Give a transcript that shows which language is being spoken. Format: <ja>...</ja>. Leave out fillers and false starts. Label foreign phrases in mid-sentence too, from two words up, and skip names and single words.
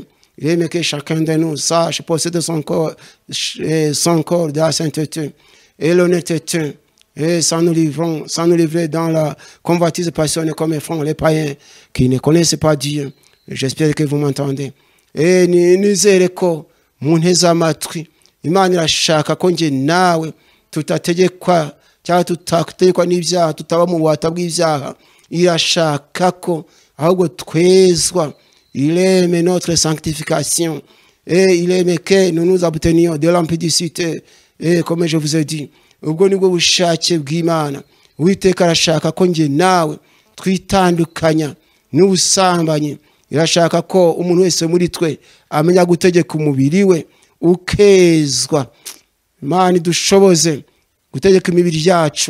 <fr>Il aime que chacun de nous sache posséder son corps de la sainteté et l'honnêteté, et sans nous livrer dans la convoitise passionnée comme font les païens qui ne connaissent pas Dieu. J'espère que vous m'entendez.</fr> <rw>Et nizere ko munteze amatwi, Imana irashaka ko nje nawe tutategekwa cyangwa tutategekwa n'ibyaha, tutaba mu bubata bw'ibyaha. Irashaka ko ahubwo twezwa.</rw> <fr>Il aime notre sanctification et il aime que nous nous abstenions de l'impudicité. Et comme je vous ai dit,</fr> <rw>ubwo nibwo bushake bw'Imana. Uwiteka arashaka ko nje nawe twitandukanya n'ubusambanyi. Irashaka ko umuntu wese muri twe amenya gutegeka umubiri we ukezwa. Imana idushoboze gutegeka imibiri yacu.</rw>